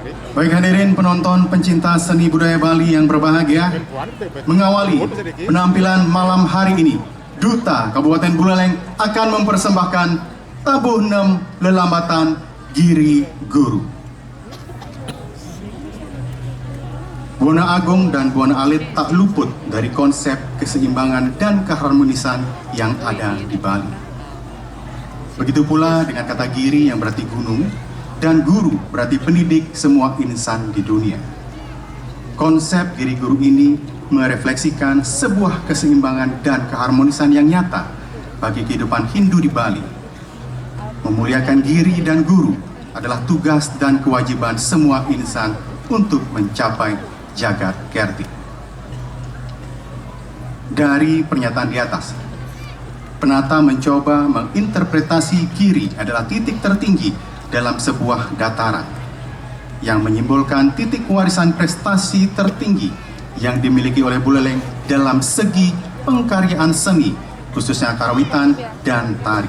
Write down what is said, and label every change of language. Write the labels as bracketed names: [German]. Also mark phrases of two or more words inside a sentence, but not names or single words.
[Indonesian] Baik hadirin penonton pencinta seni budaya Bali yang berbahagia, mengawali penampilan malam hari ini, Duta Kabupaten Buleleng akan mempersembahkan Tabuh Nem Lelambatan Giri Guru. Buana Agung dan Buana Alit tak luput dari konsep keseimbangan dan keharmonisan yang ada di Bali. Begitu pula dengan kata Giri yang berarti gunung, dan Guru berarti pendidik semua insan di dunia. Konsep Giri Guru ini merefleksikan sebuah keseimbangan dan keharmonisan yang nyata bagi kehidupan Hindu di Bali. Memuliakan Giri dan Guru adalah tugas dan kewajiban semua insan untuk mencapai jagat kerti. Dari pernyataan di atas, penata mencoba menginterpretasi Giri adalah titik tertinggi dalam sebuah dataran yang menyimbolkan titik warisan prestasi tertinggi yang dimiliki oleh Buleleng dalam segi pengkaryaan seni, khususnya karawitan dan tari.